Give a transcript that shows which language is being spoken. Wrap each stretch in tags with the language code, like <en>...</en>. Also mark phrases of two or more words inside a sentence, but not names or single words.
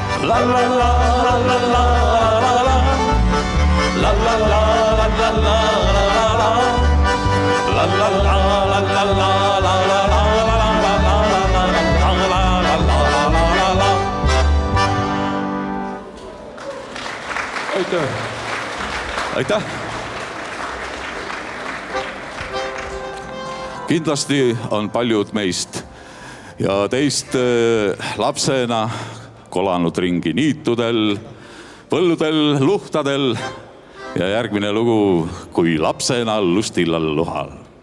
<et>la la la la la la la la la la la la la la la la la la la. Aitäh. Aitäh. Kindlasti on paljud meist ja teist lapsena kolanud ringi niitudel, põldudel, luhtadel ja järgmine lugu kui lapsena lustillal luhal.</et>